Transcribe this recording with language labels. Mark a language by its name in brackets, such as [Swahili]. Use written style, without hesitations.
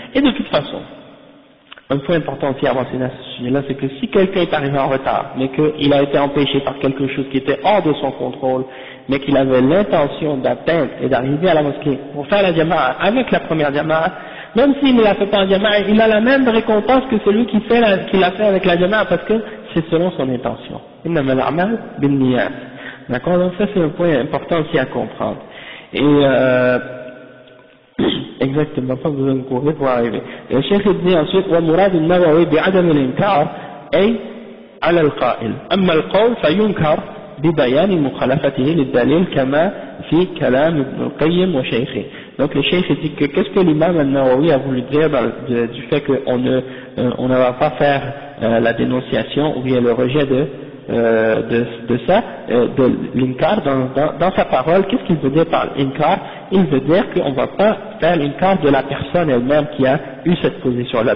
[French] Et de toute façon, un point important aussi à mentionner à ce sujet-là, c'est que si quelqu'un est arrivé en retard, mais qu'il a été empêché par quelque chose qui était hors de son contrôle, mais qu'il avait l'intention d'atteindre et d'arriver à la mosquée pour faire la jama'a avec la première jama'a, même s'il ne la fait pas en jama'a, il a la même récompense que celui qui l'a fait avec la jama'a, parce que c'est selon son intention. [Arabic] Innamal a'mal binniyat. [French] D'accord? Donc ça c'est un point important aussi à comprendre. Et exactement, pas besoin de courir pour arriver. Le cheikh dit ensuite [Arabic] ومراد النووي بعدم الإنكار أي على القائل أما القول فينكر ببيان مخالفته للدليل كما في كلام ابن القيم وشيخه. [French] Donc le cheikh dit que qu'est-ce que l'imam al-Nawawi a voulu dire du fait qu'on ne va pas faire la dénonciation ou bien le rejet de l'inkar dans sa parole. Qu'est-ce qu'il veut dire par l'inkar? Il veut dire qu'on ne va pas faire l'inkar de la personne elle-même qui a eu cette position-là.